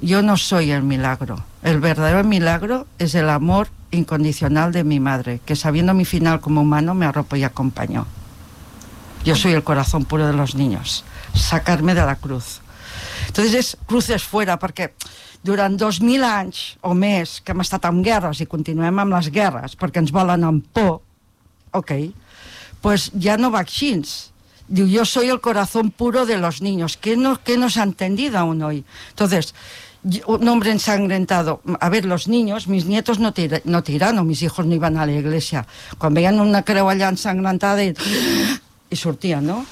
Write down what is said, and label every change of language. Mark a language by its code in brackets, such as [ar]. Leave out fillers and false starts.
[es] Yo no soy el milagro. El verdadero milagro es el amor incondicional de mi madre, que sabiendo mi final como humano, me arropó y acompañó. Yo soy el corazón puro de los niños. Sacarme de la cruz. Entonces, es cruces fuera, porque... [ca] Durant 2.000 anys o més que hem estat en guerres i continuem amb les guerres perquè ens volen amb por, ok, [es] pues [ca] ja no va així. [es] Diu, yo soy el corazón puro de los niños. ¿Qué no se ha entendido aún hoy? Entonces, un hombre ensangrentado. A ver, los niños, mis nietos no tiran o mis hijos no iban a la iglesia. [ca] Quan veien una creu allà ensangrentada i sortia, no?